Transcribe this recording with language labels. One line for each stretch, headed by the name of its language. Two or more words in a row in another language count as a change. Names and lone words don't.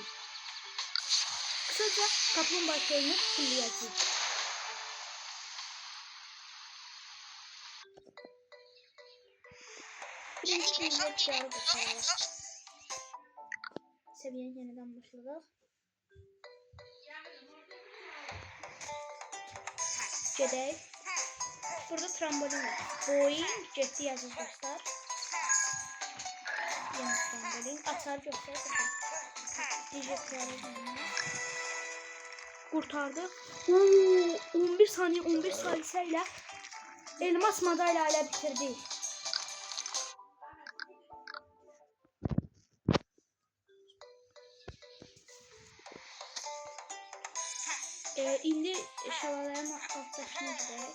Turkish: Kısaca Kaplumbağa oyunu fulləyəcəyik. Seviyeyi yeniden başladık.
Azerbaijani: Gedək. Burada trambolin var. Boeing getdi yazır dostlar. Yeni trambolin. Açar göstərir.
Turkish: Kurtardı. 11 saniye 11 saliseyle elmas madalyayla bitirdi.
Azerbaijani: İndi şalaların altlaşına gidelim.